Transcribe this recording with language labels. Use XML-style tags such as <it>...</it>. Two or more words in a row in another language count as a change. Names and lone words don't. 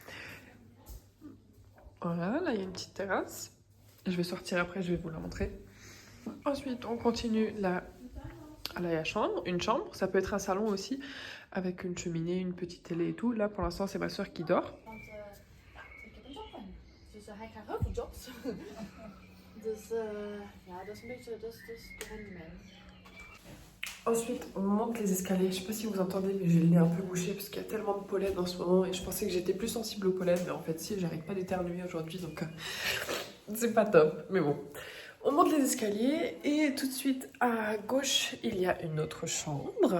<fr>Voilà, là il y a une petite terrasse. Je vais sortir après, je vais vous la montrer. Ensuite on continue là il y a une chambre, ça peut être un salon aussi, avec une cheminée, une petite télé et tout. Là pour l'instant c'est ma soeur qui dort.</fr> <nl>Dus hij krijgt heel veel jobs. Dus ja, dat is een beetje, dat is rendement.</nl> <fr>Ensuite, on monte les escaliers. Je sais pas si vous entendez, mais j'ai le nez un peu bouché parce qu'il y a tellement de pollen en ce moment et je pensais que j'étais plus sensible au pollen, mais en fait, si, j'arrête pas d'éternuer aujourd'hui, donc c'est pas top. Mais bon, on monte les escaliers et tout de suite à gauche, il y a une autre chambre.</fr>